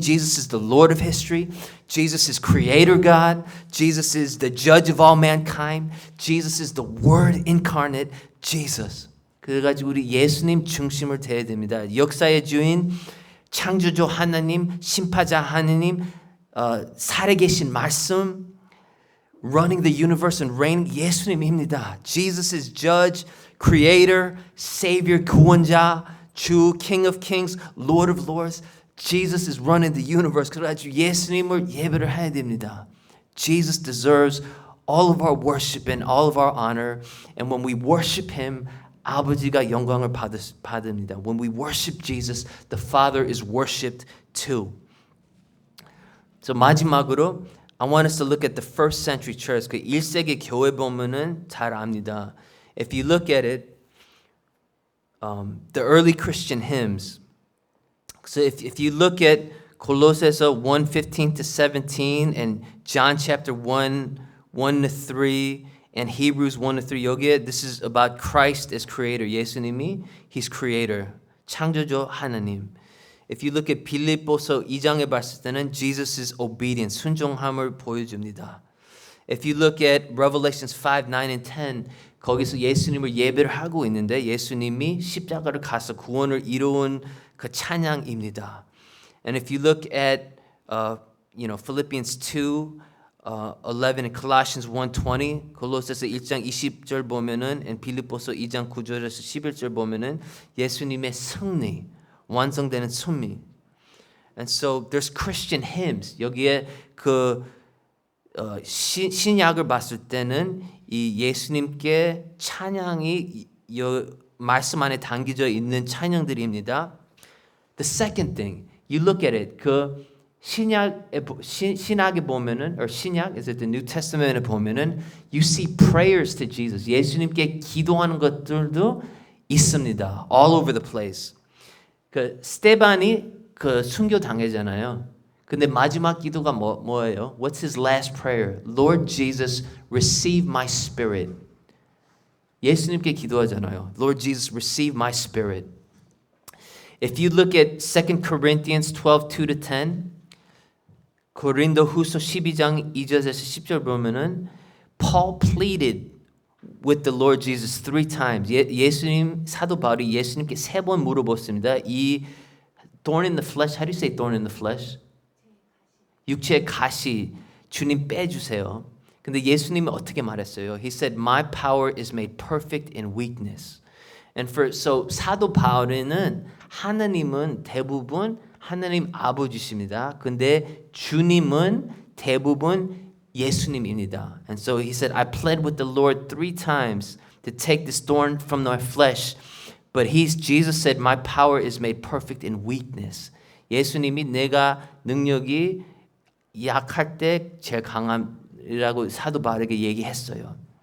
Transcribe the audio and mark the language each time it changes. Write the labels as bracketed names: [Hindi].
[English] Jesus is the Lord of history. Jesus is creator God. Jesus is the judge of all mankind. Jesus is the word incarnate. Jesus. [Korean] 그래가지고 우리 예수님 중심을 대해야 됩니다. 역사의 주인, 창조주 하나님, 심판자 하나님, 살아계신 말씀. [English] running the universe and reigning [Korean] 예수님입니다. [English] Jesus is judge, creator, savior, 구원자, 주, king of kings, lord of lords. Jesus is running the universe. [Korean] 그래가지고 예수님을 예배를 해야 됩니다. [English] Jesus deserves all of our worship and all of our honor. And when we worship Him, [Korean] 아버지가 영광을 받습니다. [English] When we worship Jesus, the Father is worshipped too. So [Korean] 마지막으로 [English] I want us to look at the first century church. [Korean] 그 1세기 교회 보면은 잘 압니다. [English] If you look at it, the early Christian hymns. So if you look at Colossa서 1:15 to 17 and John chapter 1, 1 to 3 and Hebrews 1 to 3 [Korean] 여기에 [English] this is about Christ as creator. 예수님이 He's creator. [Korean] 창조주 하나님. [English] If you look at [Korean] 빌립보서 2장에 봤을 때는 [English] Jesus' obedience, [Korean] 순종함을 보여줍니다. [English] If you look at Revelations 5, 9 and 10 [Korean] 거기서 예수님을 예배를 하고 있는데 예수님이 십자가를 가서 구원을 이루은 그 찬양입니다. [English] And if you look at Philippians 2, 11 and Colossians 1:20, [Korean] 골로새서 1장 20절 보면은 and 빌립보서 2장 9절에서 11절 보면은 예수님의 승리, 완성되는 승리. [English] And so there's Christian hymns. [Korean] 여기에 그 신약을 봤을 때는 이 예수님께 찬양이 말씀 안에 담겨져 있는 찬양들입니다. [English] The second thing, you look at it. [Korean] 그 신약에 보면은, [English] or 신약, is it the New Testament에 보면은, you see prayers to Jesus. [Korean] 예수님께 기도하는 것들도 있습니다. [English] All over the place. [Korean] 그 스테반이 그 순교 당하잖아요. 근데 마지막 기도가 뭐예요? [English] What's his last prayer? Lord Jesus, receive my spirit. [Korean] 예수님께 기도하잖아요. [English] Lord Jesus, receive my spirit. If you look at 2 Corinthians 12, 2 to 10, [Korean] 고린도후서 12장 2절에서 10절 보면은 [English] Paul pleaded with the Lord Jesus 3 times. [Korean] 예수님 사도 바울이 예수님께 3번 물어봤습니다. 이 [English] thorn in the flesh, how do you say thorn in the flesh? [Korean] 육체의 가시 주님 빼주세요. 근데 예수님이 어떻게 말했어요? [English] He said, "My power is made perfect in weakness." [Korean] And so 사도 바울은 하나님은 대부분 하나님 아버지십니다. 근데 주님은 대부분 예수님입니다. [English] And so he said, I pled with the Lord 3 times to take this thorn from my flesh. But Jesus said, my power is made perfect in weakness. [Korean] 예수님이 내가 능력이 약할 때 제일 강함이라고 사도 바울에게 얘기했어요.